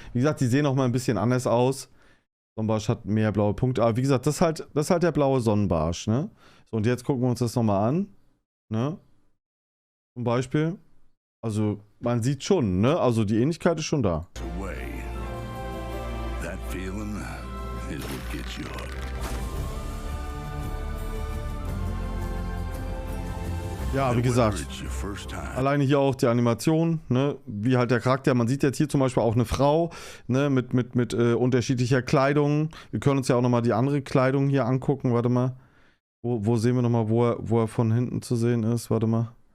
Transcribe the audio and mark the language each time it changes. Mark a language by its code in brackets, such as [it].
[de] Wie gesagt, die sehen auch mal ein bisschen anders aus. Sonnenbarsch hat mehr blaue Punkte. Aber wie gesagt, das ist halt der blaue Sonnenbarsch, ne? So, und jetzt gucken wir uns das nochmal an. Ne? Zum Beispiel. Also, man sieht schon, ne? Also, die Ähnlichkeit ist schon da. [en] That feeling is what gets you hooked. [de] Ja, wie gesagt, alleine hier auch die Animation, ne, wie halt der Charakter, man sieht jetzt hier zum Beispiel auch eine Frau, ne, mit unterschiedlicher Kleidung. Wir können uns ja auch nochmal die andere Kleidung hier angucken, warte mal. Wo sehen wir nochmal, wo er von hinten zu sehen ist, warte mal.